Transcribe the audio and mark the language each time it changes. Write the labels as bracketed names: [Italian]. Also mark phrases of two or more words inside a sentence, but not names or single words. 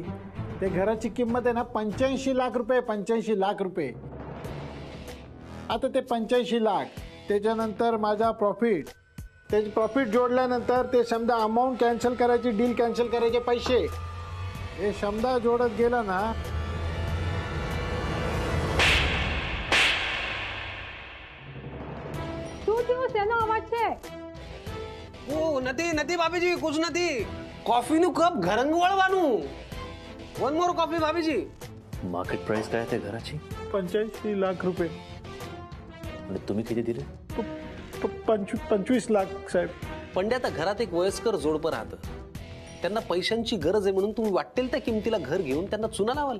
[Marathi] त्या घराची किंमत आहे ना 85 लाख रुपये. 85 लाख रुपये. आता ते 85 लाख त्याच्यानंतर माझा प्रॉफिट, त्याचे प्रॉफिट जोडल्यानंतर ते समजा [English] amount cancel [Marathi] करायची, [English] deal cancel [Marathi] करायचे पैसे, हे समजा जोडत गेला ना. [Gujarati] શું થયું? શેનો અવાજ છે? ઓ નથી ભાભીજી, કુછ નથી. કોફીનું કપ ગરમ વળવાનું. [English] one more coffee [Gujarati] ભાભીજી. [English] market price [Marathi] काय आहे त्या घराची? 85 लाख रुपये. आणि तुम्ही किती दिले? 25 लाख साहेब. पंड्या, आता घरात एक वयस्कर जोडपं राहतं. त्यांना पैशांची गरज आहे म्हणून तुम्ही वाटेल त्या किमतीला घर घेऊन त्यांना चुना लावाल.